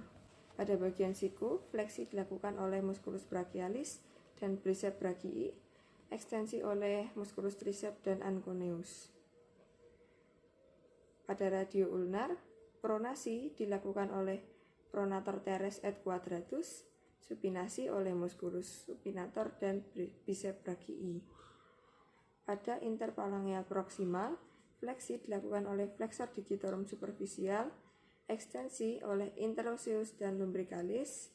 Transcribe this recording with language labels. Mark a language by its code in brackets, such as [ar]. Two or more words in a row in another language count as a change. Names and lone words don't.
[id] Pada bagian siku, fleksi dilakukan oleh [la] musculus brachialis [id] dan [la] biceps brachii, [id] ekstensi oleh [la] musculus triceps [id] dan anconeus. Pada radio ulnar, pronasi dilakukan oleh [la] pronator teres et quadratus, [id] supinasi oleh [la] musculus supinator [id] dan [la] biceps brachii. [id] Pada interphalangeal proximal, fleksi dilakukan oleh [la] flexor digitorum superficial, [id] ekstensi oleh interosseus dan lumbricalis.